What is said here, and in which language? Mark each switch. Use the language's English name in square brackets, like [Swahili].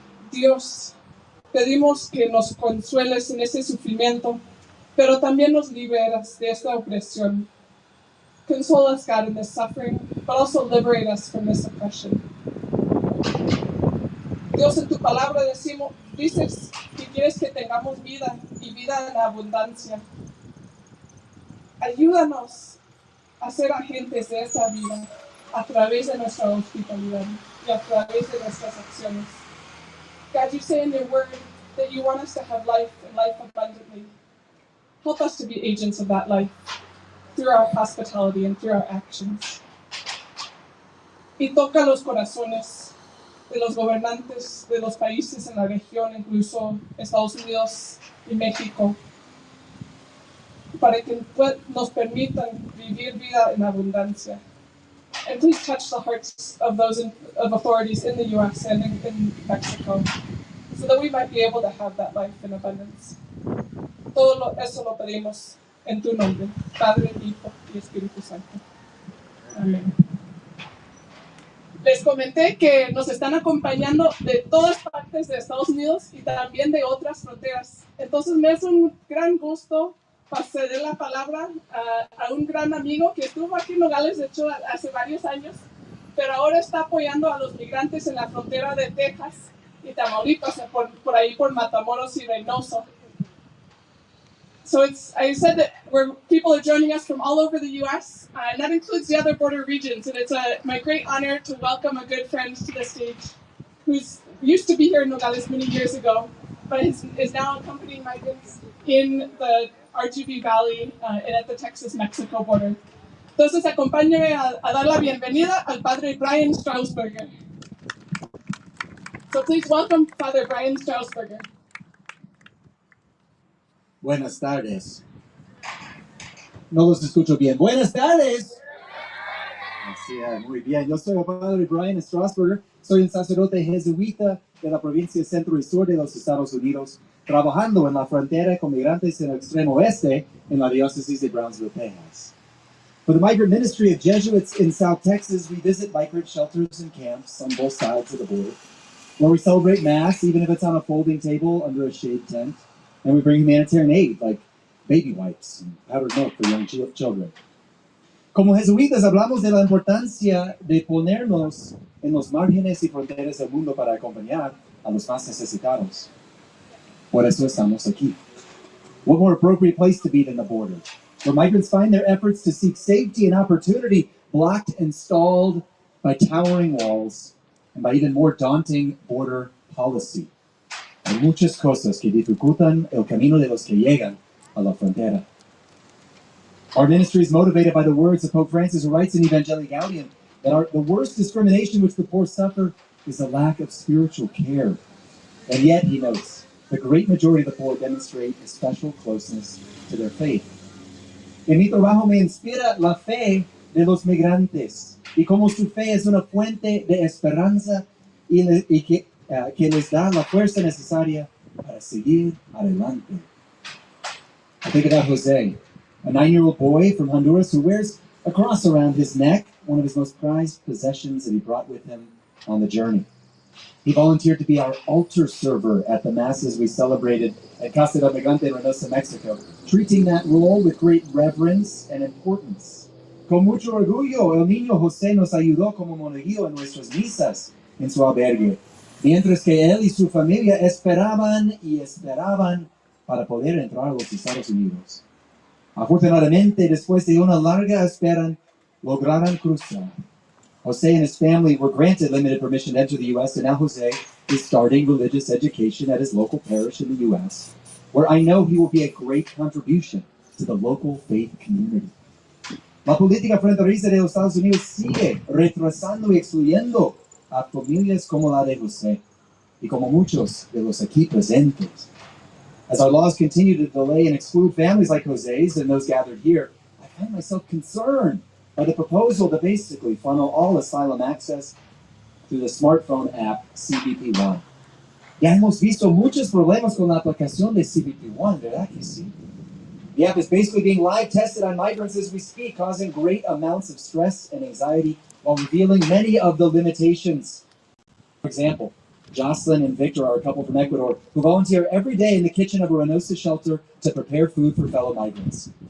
[Spanish] Dios, pedimos que nos consueles en ese sufrimiento, pero también nos liberas de esta opresión. [English] Console us, God, in this suffering, but also liberate us from this oppression. [Spanish] Dios, en tu palabra dices que quieres que tengamos vida y vida en abundancia. Ayúdanos a ser agentes de esta vida a través de nuestra hospitalidad y a través de nuestras acciones. [English] God, you say in your word that you want us to have life and life abundantly. Help us to be agents of that life through our hospitality and through our actions. [Spanish] Y toca los corazones de los gobernantes de los países en la región, incluso Estados Unidos y México, para que nos permitan vivir vida en abundancia. [English] And please touch the hearts of of authorities in the U.S. and in Mexico, so that we might be able to have that life in abundance. [Spanish] Eso lo pedimos en tu nombre, Padre, Hijo y Espíritu Santo. Amén. Les comenté que nos están acompañando de todas partes de Estados Unidos y también de otras fronteras. Entonces me es un gran gusto pasar la palabra a un gran amigo que estuvo aquí en Nogales, de hecho, hace varios años, pero ahora está apoyando a los migrantes en la frontera de Texas y Tamaulipas, por ahí por Matamoros y Reynoso. [English] So I said that people are joining us from all over the U.S., and that includes the other border regions. And it's my great honor to welcome a good friend to the stage who used to be here in Nogales many years ago, but is now accompanying migrants in the RGV Valley and at the Texas-Mexico border. [Spanish] Entonces, acompáñenme a dar la bienvenida al Padre Brian Strausberger. [English] So please welcome Father Brian Strausberger. [Spanish] Buenas tardes. No los escucho bien. Buenas tardes. Así es, muy bien. Yo soy el Padre Brian Strausberger. Soy un sacerdote jesuita de la provincia Centro y Sur de los Estados Unidos, trabajando en la frontera con migrantes en el extremo oeste en la diócesis de Brownsville, Texas. [English] For the Migrant Ministry of Jesuits in South Texas, we visit migrant shelters and camps on both sides of the border, where we celebrate Mass, even if it's on a folding table under a shade tent, and we bring humanitarian aid like baby wipes and powdered milk for young children. [Spanish] Como jesuitas hablamos de la importancia de ponernos en los márgenes y fronteras del mundo para acompañar a los más necesitados. Por eso estamos aquí. [English] What more appropriate place to be than the border, where migrants find their efforts to seek safety and opportunity blocked and stalled by towering walls and by even more daunting border policy. [Spanish] Hay muchas cosas que dificultan el camino de los que llegan a la frontera. [English] Our ministry is motivated by the words of Pope Francis, who writes in Evangelii Gaudium that the worst discrimination which the poor suffer is a lack of spiritual care. And yet, he notes, the great majority of the poor demonstrate a special closeness to their faith. [Spanish] En mi trabajo me inspira la fe de los migrantes y como su fe es una fuente de esperanza y que les da la fuerza necesaria para seguir adelante. [English] I think about Jose, a 9-year-old boy from Honduras who wears a cross around his neck, one of his most prized possessions that he brought with him on the journey. He volunteered to be our altar server at the masses we celebrated at Casa del Migrante in Reynosa, Mexico, treating that role with great reverence and importance. [Spanish] Con mucho orgullo, el niño José nos ayudó como monaguillo en nuestras misas en su albergue, mientras que él y su familia esperaban y esperaban para poder entrar a los Estados Unidos. Afortunadamente, después de una larga espera, lograron cruzar. [English] Jose and his family were granted limited permission to enter the U.S., and now Jose is starting religious education at his local parish in the U.S., where I know he will be a great contribution to the local faith community. [Spanish] La política fronteriza de los Estados Unidos sigue retrasando y excluyendo a familias como la de Jose y como muchos de los aquí presentes. [English] As our laws continue to delay and exclude families like Jose's and those gathered here, I find myself concerned by the proposal to basically funnel all asylum access through the smartphone app CBPOne. [Spanish] Ya hemos visto muchos problemas con la aplicación de CBPOne, ¿verdad que sí? [English] The app is basically being live tested on migrants as we speak, causing great amounts of stress and anxiety while revealing many of the limitations. For example, Jocelyn and Victor are a couple from Ecuador who volunteer every day in the kitchen of a Reynosa shelter to prepare food for fellow migrants.